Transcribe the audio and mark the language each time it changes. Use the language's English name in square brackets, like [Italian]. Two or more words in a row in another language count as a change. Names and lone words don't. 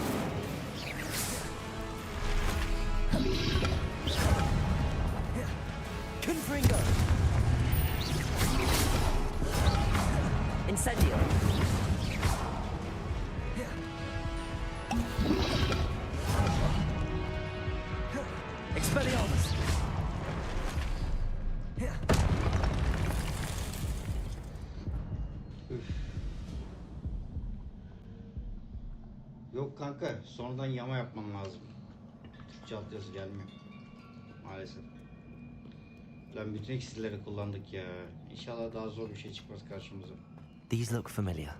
[Turkish] Confringo. Incendio. Expelliarmus. Yok kanka, sonradan yama yapman lazım. Türkçe altyazı gelmiyor. Maalesef. Lan bütün iksirleri kullandık ya. İnşallah daha zor bir şey çıkmaz karşımıza. [English] These look familiar.